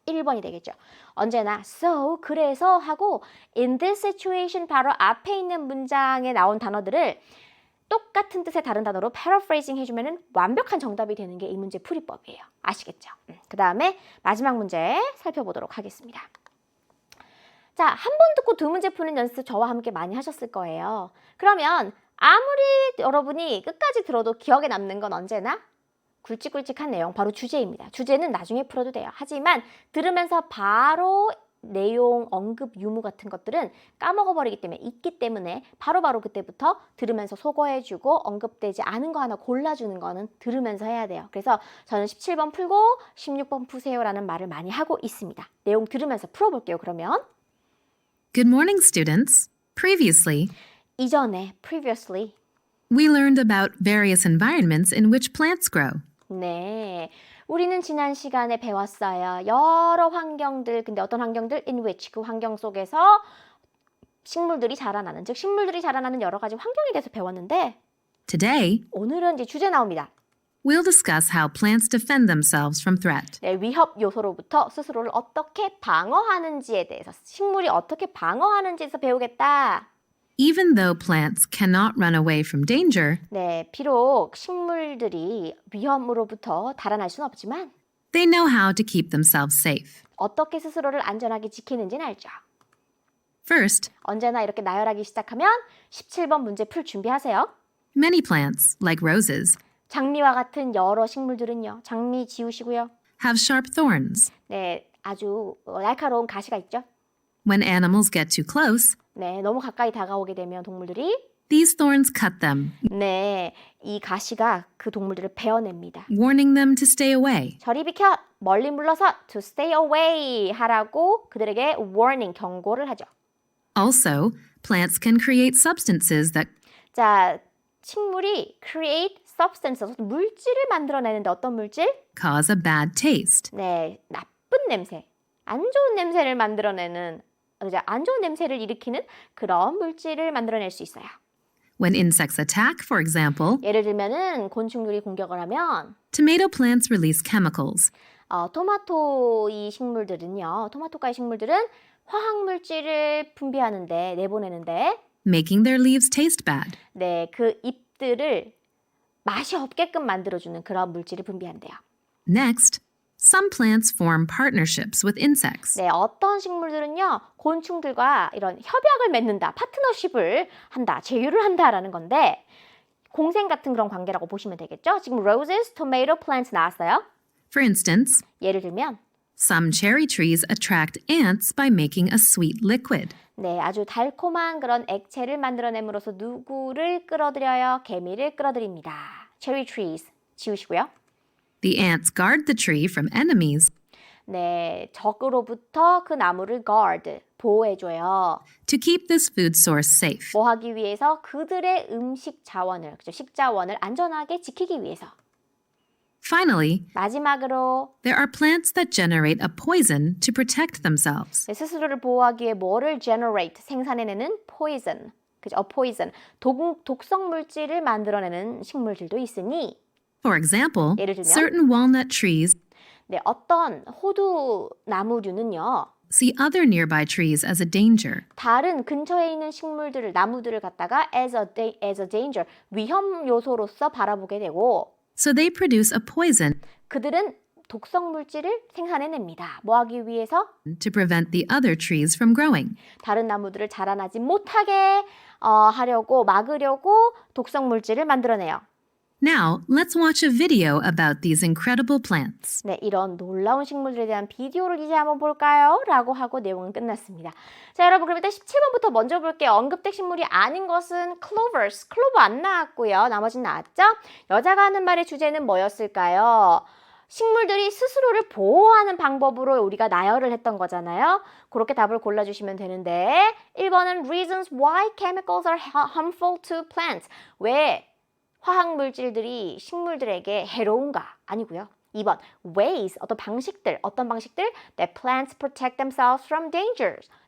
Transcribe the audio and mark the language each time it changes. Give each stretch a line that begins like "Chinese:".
Korean: 1번이 되겠죠. 언제나 so, 그래서 하고
English: in this situation
Korean: 바로 앞에 있는 문장에 나온 단어들을 똑같은 뜻의 다른 단어로 paraphrasing 해주면 완벽한 정답이 되는 게 이 문제 풀이법이에요. 아시겠죠? 그 다음에 마지막 문제 살펴보도록 하겠습니다. 자, 한 번 듣고 두 문제 푸는 연습 저와 함께 많이 하셨을 거예요. 그러면 아무리 여러분이 끝까지 들어도 기억에 남는 건 언제나 굵직굵직한 내용, 바로 주제입니다. 주제는 나중에 풀어도 돼요. 하지만 들으면서 바로 내용, 언급, 유무 같은 것들은 까먹어버리기 때문에 있기 때문에 바로바로 그때부터 들으면서 소거해주고 언급되지 않은 거 하나 골라주는 거는 들으면서 해야 돼요. 그래서 저는 17번 풀고 16번 푸세요라는 말을 많이 하고 있습니다. 내용 들으면서 풀어볼게요. 그러면
English: Good morning, students. Previously,
Korean: 이전에 previously
English: We learned about various environments in which plants grow.
Korean: 네, 우리는 지난 시간에 배웠어요. 여러 환경들, 근데 어떤 환경들? In which, 그 환경 속에서 식물들이 자라나는, 즉 식물들이 자라나는 여러 가지 환경에 대해서 배웠는데
English: Today,
Korean: 오늘은 이제 주제 나옵니다.
English: we'll discuss how plants defend themselves from threat.
Korean: 네, 위협 요소로부터 스스로를 어떻게 방어하는지에 대해서, 식물이 어떻게 방어하는지에서 배우겠다.
English: Even though plants cannot run away from danger,
Korean: 네, 비록 식물들이 위험으로부터 달아날 수는 없지만
English: they know how to keep themselves safe.
Korean: 어떻게 스스로를 안전하게 지키는지는 알죠.
English: First,
Korean: 언제나 이렇게 나열하기 시작하면 17번 문제 풀 준비하세요.
English: many plants, like roses,
Korean: 장미와 같은 여러 식물들은요. 장미 지우시고요.
English: have sharp thorns.
Korean: 네, 아주 날카로운 가시가 있죠.
English: When animals get too close,
Korean: 네, 너무 가까이 다가오게 되면 동물들이
English: these thorns cut them,
Korean: 네, 이 가시가 그 동물들을 베어냅니다.
English: warning them to stay away.
Korean: 저리 비켜! 멀리 물러서
English: to stay away
Korean: 하라고 그들에게 warning, 경고를 하죠.
English: Also, plants can create substances that
Korean: 자, 식물이 create substance, 물질을 만들어내는데 어떤 물질?
English: cause a bad taste.
Korean: 네, 나쁜 냄새, 안 좋은 냄새를 만들어내는, 안 좋은 냄새를 일으키는 그런 물질을 만들어낼 수 있어요.
English: When insects attack, for example,
Korean: 예를 들면은 곤충들이 공격을 하면
English: tomato plants release chemicals.
Korean: 토마토의 식물들은요, 토마토과의 식물들은 화학 물질을 분비하는데 내보내는데,
English: making their leaves taste bad.
Korean: 네, 그 잎들을 맛이 없게끔 만들어주는 그런 물질을 분비한대요.
English: Next, some plants form partnerships with insects.
Korean: 네, 어떤 식물들은요, 곤충들과 이런 협약을 맺는다, 파트너십을 한다, 제휴를 한다라는 건데, 공생 같은 그런 관계라고 보시면 되겠죠? 지금 roses, tomato plants 나왔어요.
English: For instance,
Korean: 예를 들면,
English: some cherry trees attract ants by making a sweet liquid.
Korean: 네, 아주 달콤한 그런 액체를 만들어냄으로써 누구를 끌어들여요? 개미를 끌어들입니다. Cherry trees 지우시고요.
English: The ants guard the tree from enemies
Korean: 네, 적으로부터 그 나무를 guard, 보호해줘요.
English: to keep this food source safe.
Korean: 뭐 하기 위해서? 그들의 음식 자원을, 그죠? 식자원을 안전하게 지키기 위해서.
English: Finally,
Korean: 마지막으로
English: there are plants that generate a poison to protect themselves.
Korean: 네, 스스로를 보호하기 위해 뭐를 generate, 생산해내는 poison, 그죠? poison, 독성 물질을 만들어내는 식물들도 있으니,
English: For example,
Korean: 예를 들면?
English: certain walnut trees
Korean: 네, 어떤 호두 나무류는요,
English: see other nearby trees as a danger.
Korean: 다른 근처에 있는 식물들을, 나무들을 갖다가
English: as a danger,
Korean: 위험 요소로서 바라보게 되고,
English: So they produce a poison
Korean: 그들은 독성 물질을 생산해냅니다. 뭐 하기 위해서?
English: to prevent the other trees from growing.
Korean: 다른 나무들을 자라나지 못하게 하려고, 막으려고 독성 물질을 만들어내요.
English: Now, let's watch a video about these incredible plants.
Korean: 네, 이런 놀라운 식물들에 대한 비디오를 이제 한번 볼까요? 라고 하고 내용은 끝났습니다. 자, 여러분, 그럼 일단 17번부터 먼저 볼게요. 언급된 식물이 아닌 것은 clovers. 클로버 안 나왔고요. 나머지는 나왔죠? 여자가 하는 말의 주제는 뭐였을까요? 식물들이 스스로를 보호하는 방법으로 우리가 나열을 했던 거잖아요. 그렇게 답을 골라주시면 되는데
English: 1번은 reasons why chemicals are harmful to plants.
Korean: 왜 화학 물질들이 식물들에게 해로운가? 아니고요.
English: 2번, ways,
Korean: 어떤 방식들
English: that plants protect themselves from danger.